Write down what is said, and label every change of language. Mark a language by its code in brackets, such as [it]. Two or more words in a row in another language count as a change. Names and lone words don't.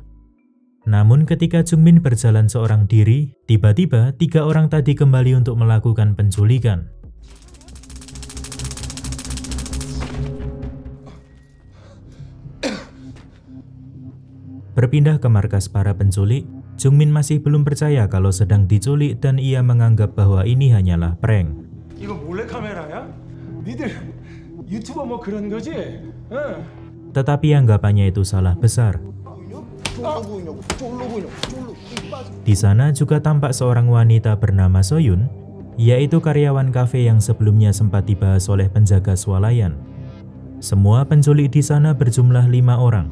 [id] Namun ketika Jung-min berjalan seorang diri, tiba-tiba tiga orang tadi kembali untuk melakukan penculikan. Berpindah ke markas para penculik, Jung-min masih belum percaya kalau sedang diculik dan ia menganggap bahwa ini hanyalah prank. [ko] 이거 몰래카메라야? 니들 유튜버 뭐 그런 거지? [id] Tetapi anggapannya itu salah besar. Di sana juga tampak seorang wanita bernama Soyun, yaitu karyawan kafe yang sebelumnya sempat dibahas oleh penjaga swalayan. Semua penculik di sana berjumlah 5 orang.